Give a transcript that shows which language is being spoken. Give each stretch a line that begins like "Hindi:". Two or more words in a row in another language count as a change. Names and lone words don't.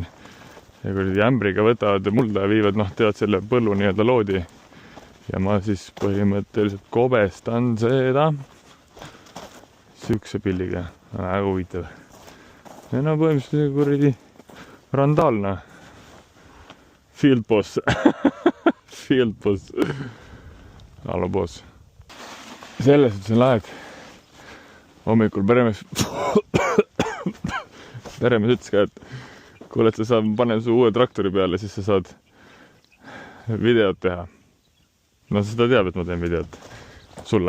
Estonian: Ja kuradi ämbriga võtavad mulda ja viivad, teevad selle põllu nii-öelda loodi. Ja ma siis põhimõtteliselt kobestan seda siukse pilliga. Väga huvitav. Ja põhimõtteliselt kuradi randaalne.
English: Field boss. Field boss. Hallo boss.
Estonian: Selles on see laed. Hommikul peremees ütles ka, et kuule, et sa panen su uue traktori peale, siis sa saad videot teha. No seda teab, et ma teen videot sulle.